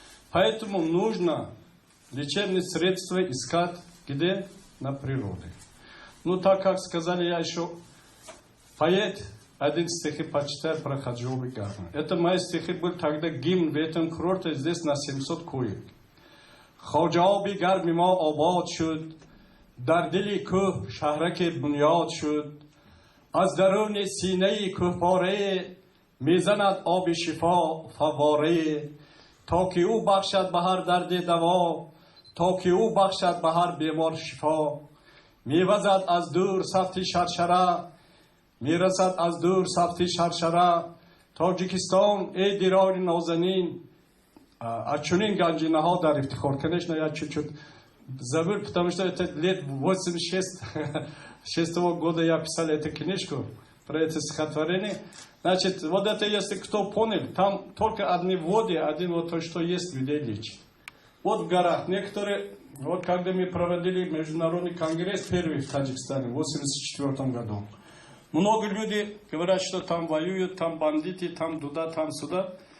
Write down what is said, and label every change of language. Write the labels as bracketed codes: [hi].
[ru] Поэтому нужно лечебные средства искать где? На природе. Так как сказали, я еще Поэт, один стихи почитает про Хаджиоби Гарна. Это мои стихи был тогда гимн в этом курорте, здесь на 700 коек. [tg] Хаджиоби Гар мимо обад шуд, дар дили кӯҳ шаҳраке бунёд шуд. аз даруни синаи кӯҳпорае мезанад оби шифо фавворае. то ки ӯ бахшад ба ҳар дарди даво, то ки ӯ бахшад ба ҳар бемор шифо. мевазад аз дур сафти шаршара, мерасад аз дур сафти шаршара. тоҷикистон эй дирони нозанин. чунин ганҷинаҳо дар ифтихор. [ru] Конечно, я чуть-чуть забыл, потому что это лет 86-го года я писал эту книжку про это стихотворение. Значит, вот это, если кто понял, там только одни воды, один вот то, что есть, людей лечит. Вот в горах некоторые, вот когда мы проводили международный конгресс первый в Таджикистане в 1984 году, много людей говорят, что там воюют, там бандиты, там туда, там сюда.